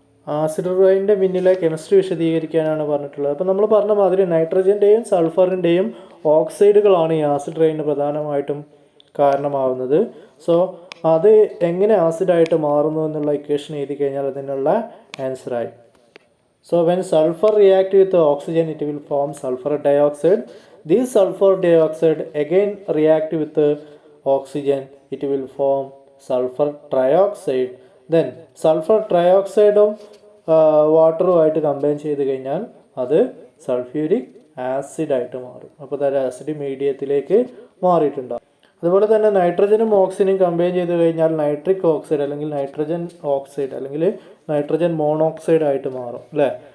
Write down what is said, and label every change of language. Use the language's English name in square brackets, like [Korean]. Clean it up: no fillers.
[Malayalam] Acid റെയിനിൻ്റെ പിന്നിലെ chemistry വിശദീകരിക്കാനാണ് പറഞ്ഞിട്ടുള്ളത്. അപ്പോൾ നമ്മൾ പറഞ്ഞ മാതിരി നൈട്രജൻ്റെയും സൾഫറിൻ്റെയും ഓക്സൈഡുകളാണ് ഈ ആസിഡ് റെയിന് പ്രധാനമായിട്ടും കാരണമാവുന്നത്. സോ അത് എങ്ങനെ ആസിഡായിട്ട് മാറുന്നു എന്നുള്ള ഇക്വേഷൻ എഴുതി കഴിഞ്ഞാൽ അതിനുള്ള ആൻസറായി. [English] So when sulfur react with oxygen it will form sulfur dioxide. This sulfur dioxide again react with oxygen it will form sulfur trioxide. Then sulfur trioxide [Malayalam] വാട്ടറുമായിട്ട് combine ചെയ്ത് കഴിഞ്ഞാൽ അത് സൾഫ്യൂരിക് ആസിഡായിട്ട് മാറും. അപ്പോൾ അത് ആസിഡ് മീഡിയത്തിലേക്ക് മാറിയിട്ടുണ്ടാകും. അതുപോലെ തന്നെ നൈട്രജനും ഓക്സിജനും കമ്പൈൻ ചെയ്ത് കഴിഞ്ഞാൽ നൈട്രിക് ഓക്സൈഡ് അല്ലെങ്കിൽ നൈട്രജൻ ഓക്സൈഡ് അല്ലെങ്കിൽ നൈട്രജൻ മോണോക്സൈഡ് ആയിട്ട് മാറും അല്ലേ.